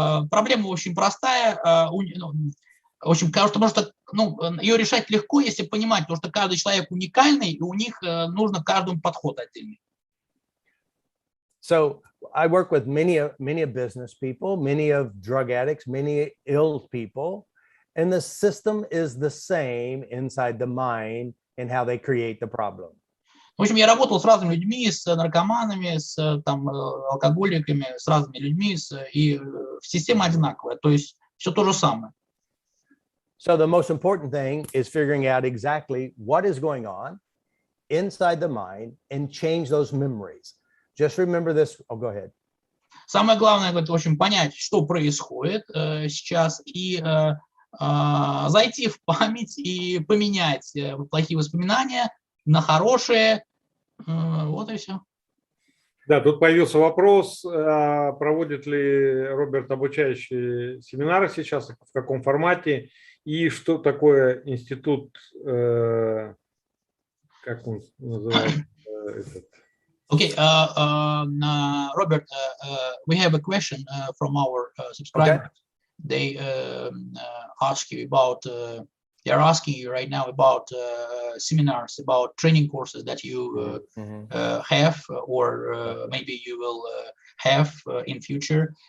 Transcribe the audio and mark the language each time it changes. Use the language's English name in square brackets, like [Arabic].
[Russian] Проблема очень простая. В общем, потому что ее решать легко, если понимать, потому что каждый человек уникальный, и у них нужно каждому подход отдельный. [English] So I work with many of business people, many of drug addicts, many ill people, and the system is the same inside the mind and how they create the problem. [Russian] В общем, я работал с разными людьми, с наркоманами, с алкоголиками, с разными людьми, и система одинаковая, то есть все то же самое. [English] So the most important thing is figuring out exactly what is going on inside the mind and change those memories. Just remember this. Oh, go ahead. [Russian] Самое главное, в общем, понять, что происходит сейчас, и зайти в память и поменять плохие воспоминания на хорошие. Вот и все. Да, тут появился вопрос, проводит ли Роберт обучающие семинары сейчас, в каком формате, и что такое институт, как он называется, этот? [English] Okay, Robert, we have a question from our subscribers. Okay. They ask you about. They are asking you right now about seminars, about training courses that you have, or maybe you will have in future.